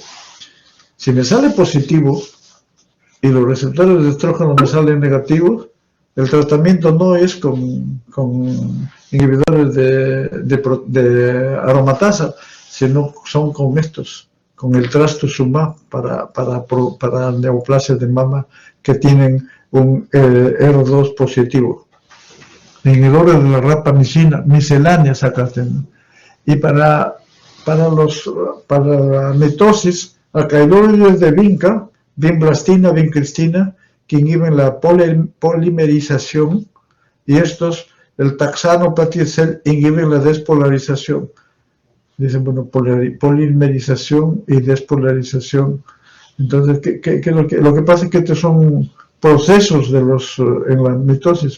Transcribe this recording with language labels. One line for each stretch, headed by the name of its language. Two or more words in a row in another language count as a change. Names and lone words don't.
Spanish: Si me sale positivo y los receptores de estrógeno me salen negativos, el tratamiento no es con inhibidores de aromatasa, sino son con estos, con el trastuzumab para neoplasias de mama que tienen un ER2 positivo. Inhibidores de la rapamicina, misceláneas acá tenemos. Y para la mitosis, alcaloides de vinca, vinblastina, vincristina, que inhiben la polimerización, y el taxano paticel, inhiben la despolarización. Dicen, bueno, polimerización y despolarización. Entonces, lo que pasa es que estos son procesos en la mitosis.